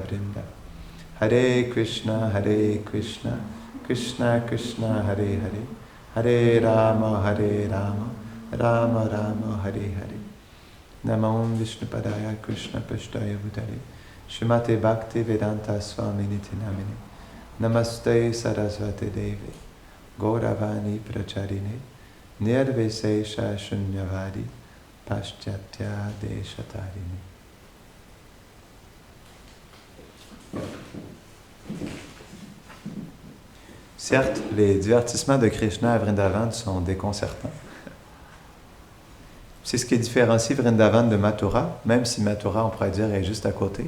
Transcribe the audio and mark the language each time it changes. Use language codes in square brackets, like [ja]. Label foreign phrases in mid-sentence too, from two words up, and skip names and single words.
[sa] वृन्दा हरे कृष्ण कृष्ण कृष्ण हरे हरे हरे राम राम राम हरे हरे नमो विष्णुपादाय कृष्ण प्रेष्ठाय भूतले श्रीमते भक्ति वेदान्त स्वामिनिति नामिने नमस्ते सरस्वती देवी गौरवाणी प्रचारिणे निर्विशेष शून्यवादि पाश्चात्य देशतारिणी. [fr] Certes, les divertissements de Krishna à Vrindavan sont déconcertants. C'est ce qui différencie Vrindavan de Mathura, même si Mathura, on pourrait dire, est juste à côté.